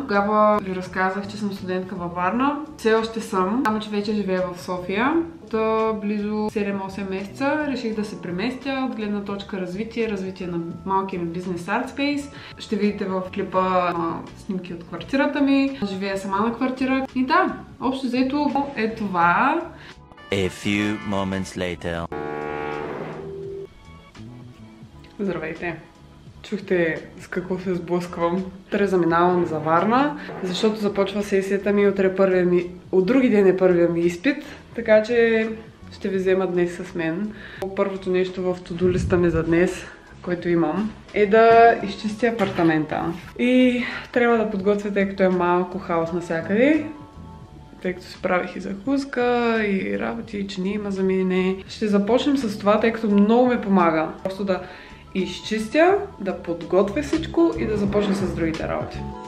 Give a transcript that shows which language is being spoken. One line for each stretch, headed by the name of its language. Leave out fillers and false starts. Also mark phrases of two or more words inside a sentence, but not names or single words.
Bulgarian: Тогава ви разказах, че съм студентка във Варна. Все още съм, само че вече живея в София. От близо 7-8 месеца реших да се преместя от гледна точка развитие на малкия ми бизнес ArtSpace. Ще видите в клипа снимки от квартирата ми. Живея сама на квартира. И да, общо взето е това.
English: A few moments later.
Bulgarian: Здравейте! Чухте с какво се сблъсквам. Утре заминавам за Варна, защото започва сесията ми, от други ден е първия ми изпит, така че ще ви взема днес с мен. Първото нещо в to-do листа ми за днес, който имам, е да изчистя апартамента. И трябва да подготвя, тъй като е малко хаос навсякъде, тъй като се правих и закуска, и работи, че не има замине. Ще започнем с това, тъй като много ми помага. Просто да изчистя, да подготвя всичко и да започна с другите работи.